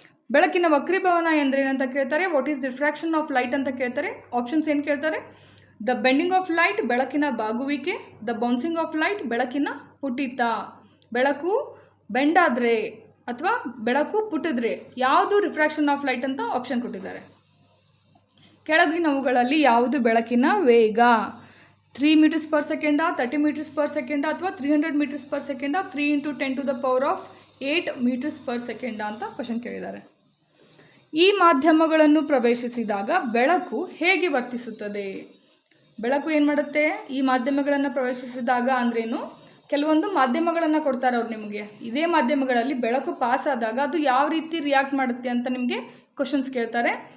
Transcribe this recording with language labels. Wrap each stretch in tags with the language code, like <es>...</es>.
<kn>ಬೆಳಕಿನ ವಕ್ರೀಭವನ ಎಂದರೇನಂತ ಕೇಳ್ತಾರೆ.</kn> <en>what is refraction of light</en> <kn>ಅಂತ ಕೇಳ್ತಾರೆ. ಆಪ್ಷನ್ಸ್ ಏನು ಕೇಳ್ತಾರೆ?</kn> <en>the bending of light,</en> <kn>ಬೆಳಕಿನ ಬಾಗುವಿಕೆ.</kn> <en>the bouncing of light,</en> <kn>ಬೆಳಕಿನ ಪುಟಿತ. ಬೆಳಕು ಬೆಂಡಾದರೆ ಅಥವಾ ಬೆಳಕು ಪುಟಿದ್ರೆ ಯಾವುದು ರಿಫ್ರಾಕ್ಷನ್ ಆಫ್ ಲೈಟ್ ಅಂತ ಆಪ್ಷನ್ ಕೊಟ್ಟಿದ್ದಾರೆ. ಕೆಳಗಿನವುಗಳಲ್ಲಿ ಯಾವುದು ಬೆಳಕಿನ ವೇಗ?</kn> <en>3 meters per second, 30 meters per second, ಅಥವಾ 300 meters per second, 3 × 10⁸ meters per second</en> <kn>ಅಂತ ಕ್ವಶನ್ ಕೇಳಿದ್ದಾರೆ. ಈ ಮಾಧ್ಯಮಗಳನ್ನು ಪ್ರವೇಶಿಸಿದಾಗ ಬೆಳಕು ಹೇಗೆ ವರ್ತಿಸುತ್ತದೆ? ಬೆಳಕು ಏನು ಮಾಡುತ್ತೆ? ಈ ಮಾಧ್ಯಮಗಳನ್ನು ಪ್ರವೇಶಿಸಿದಾಗ ಅಂದ್ರೇನು? ಕೆಲವೊಂದು ಮಾಧ್ಯಮಗಳನ್ನು ಕೊಡ್ತಾರೆ ಅವ್ರು ನಿಮಗೆ. ಇದೇ ಮಾಧ್ಯಮಗಳಲ್ಲಿ ಬೆಳಕು ಪಾಸ್ ಆದಾಗ ಅದು ಯಾವ ರೀತಿ ರಿಯಾಕ್ಟ್ ಮಾಡುತ್ತೆ ಅಂತ ನಿಮಗೆ ಕ್ವಶನ್ಸ್ ಕೇಳ್ತಾರೆ.</kn>